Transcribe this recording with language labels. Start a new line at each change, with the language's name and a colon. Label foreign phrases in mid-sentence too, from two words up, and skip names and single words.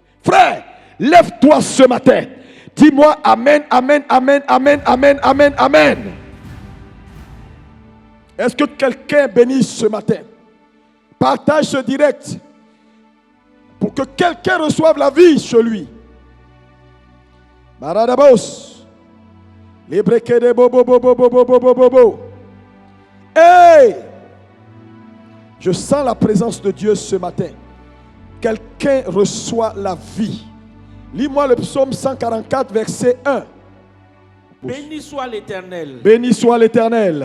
French: Frère, lève-toi ce matin. Dis-moi amen, amen, amen, amen, amen, amen, amen. Est-ce que quelqu'un bénisse ce matin? Partage ce direct pour que quelqu'un reçoive la vie chez lui. Maradabos. Libreke de bobo bobo bobo bobo bobo. Hey! Je sens la présence de Dieu ce matin. Quelqu'un reçoit la vie. Lis-moi le psaume 144, verset 1. Béni soit l'Éternel. Béni soit l'Éternel.